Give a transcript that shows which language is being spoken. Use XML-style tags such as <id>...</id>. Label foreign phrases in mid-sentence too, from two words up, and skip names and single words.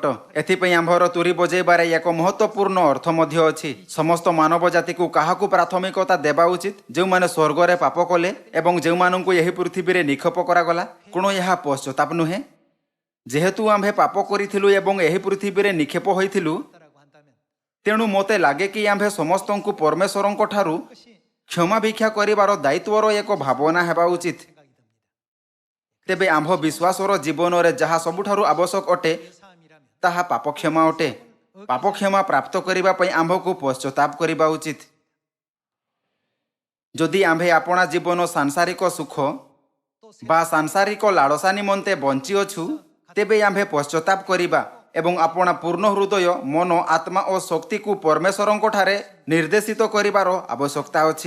<or>ଏଥିପାଇଁ ଆମ୍ଭର ତୁରି ବଜେଇବାରେ ଏକ ମହତ୍ୱପୂର୍ଣ୍ଣ ଅର୍ଥ ମଧ୍ୟ ଅଛି। ସମସ୍ତ ମାନବ ଜାତିକୁ କାହାକୁ ପ୍ରାଥମିକତା ଦେବା ଉଚିତ? ଯେଉଁମାନେ ସ୍ୱର୍ଗରେ ପାପ କଲେ ଏବଂ ଯେଉଁମାନଙ୍କୁ ଏହି ପୃଥିବୀରେ ନିକ୍ଷେପ କରାଗଲା। କ'ଣ ଏହା ପଶ୍ଚାତାପ ନୁହେଁ? ଯେହେତୁ ଆମ୍ଭେ ପାପ କରିଥିଲୁ ଏବଂ ଏହି ପୃଥିବୀରେ ନିକ୍ଷେପ ହୋଇଥିଲୁ,</or> <ko>따라고 한다면</ko> <or>ତେଣୁ ମୋତେ ଲାଗେ କି ଆମ୍ଭେ ସମସ୍ତଙ୍କୁ ପରମେଶ୍ୱରଙ୍କ ଠାରୁ</or> <ko>그것이</ko> <or>କ୍ଷମା ଭିକ୍ଷା କରିବାର ଦାୟିତ୍ୱର ଏକ ଭାବନା ହେବା ଉଚିତ।</or> <ko>생각이 듭니다.</ko> <or>ତେବେ ଆମ୍ଭ ବିଶ୍ୱାସର ଜୀବନରେ ଯାହା ସବୁଠାରୁ ଆବଶ୍ୟକ ଅଟେ,</or> <ko>사함이라면</ko> <or>ତାହା ପାପ କ୍ଷମା ଅଟେ। ପାପ କ୍ଷମା ପ୍ରାପ୍ତ କରିବା ପାଇଁ ଆମ୍ଭକୁ ପଶ୍ଚାତାପ କରିବା ଉଚିତ। ଯଦି ଆମ୍ଭେ ଆପଣା ଜୀବନ ସାଂସାରିକ ସୁଖ ବା ସାଂସାରିକ ଲାଳସା ନିମନ୍ତେ ବଞ୍ଚିଅଛୁ, ତେବେ ଆମ୍ଭେ ପଶ୍ଚାତାପ କରିବା ଏବଂ ଆପଣା ପୂର୍ଣ୍ଣ ହୃଦୟ, ମନ, ଆତ୍ମା ଓ ଶକ୍ତିକୁ ପରମେଶ୍ୱରଙ୍କ ଠାରେ ନିର୍ଦ୍ଦେଶିତ କରିବାର ଆବଶ୍ୟକତା ଅଛି।</or>